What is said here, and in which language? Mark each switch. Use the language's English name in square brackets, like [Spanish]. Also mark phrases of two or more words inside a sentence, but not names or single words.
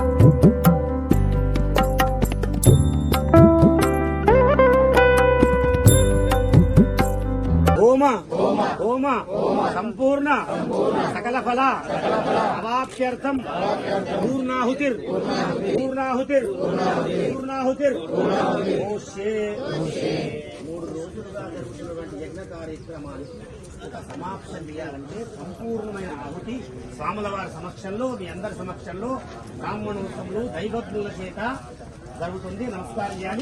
[Sanskrit] होम संपूर्ण सकल फल अवाप्त्यर्थम पूर्णाहुतिर पूर्णाहुतिर पूर्णाहुतिर [Telugu] మూడు రోజులుగా జరుగుతున్నటువంటి యజ్ఞ కార్యక్రమానికి ఒక సమాప్తం చేయాలంటే సంపూర్ణమైన ఆహుతి స్వాముల వారి సమక్షంలో మీ అందరి సమక్షంలో బ్రాహ్మణోత్సవంలో దైవజ్ఞుల చేత జరుగుతుంది. నమస్కారం చేయాలి.